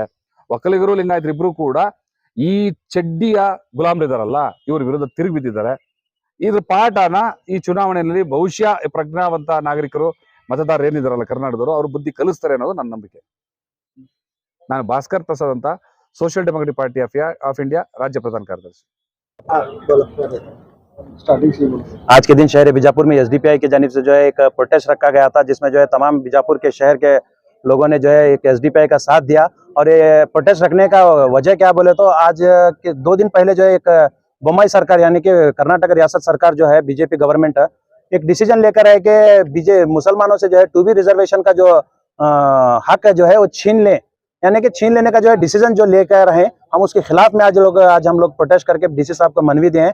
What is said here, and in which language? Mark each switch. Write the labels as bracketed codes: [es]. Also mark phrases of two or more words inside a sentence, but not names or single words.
[kn] ಒಕ್ಕಲಿಗರು ಲಿಂಗಾಯತರು ಇಬ್ರು ಕೂಡ ಈ ಚಡ್ಡಿಯ ಗುಲಾಮರಿದಾರಲ್ಲ ಇವ್ರ ವಿರುದ್ಧ ತಿರುಗಿ ಬಿದ್ದಿದ್ದಾರೆ. ಇದ್ರ ಪಾಠನ ಈ ಚುನಾವಣೆಯಲ್ಲಿ ಬಹುಶಃ ಪ್ರಜ್ಞಾವಂತ ನಾಗರಿಕರು, ಮತದಾರರು ಏನಿದಾರಲ್ಲ ಕರ್ನಾಟಕದವರು, ಅವ್ರ ಬುದ್ಧಿ ಕಲಿಸ್ತಾರೆ ಅನ್ನೋದು ನನ್ನ ನಂಬಿಕೆ. ನಾನು ಭಾಸ್ಕರ್ ಪ್ರಸಾದ್ ಅಂತ, ಸೋಷಿಯಲ್ ಡೆಮೋಕ್ರೆಟಿಕ್ ಪಾರ್ಟಿ ಆಫ್ ಇಂಡಿಯಾ ರಾಜ್ಯ ಪ್ರಧಾನ ಕಾರ್ಯದರ್ಶಿ। [hi] आज के दिन शहर बीजापुर में SDPI की जानिब से जो है एक प्रोटेस्ट रखा गया था, जिसमें जो है तमाम बीजापुर के शहर के लोगों ने जो है एक SDPI का साथ दिया। और ये प्रोटेस्ट रखने का वजह क्या बोले तो, आज के 2 दिन पहले जो है एक बम्बई सरकार यानी कि कर्नाटक रियासत सरकार जो है बीजेपी गवर्नमेंट, एक डिसीजन लेकर है कि मुसलमानों से जो है 2B रिजर्वेशन का जो हक जो है वो छीन ले, यानी कि छीन लेने का जो है डिसीजन जो लेकर है, हम उसके खिलाफ में आज हम लोग प्रोटेस्ट करके डीसी साहब को मनवी दिए हैं।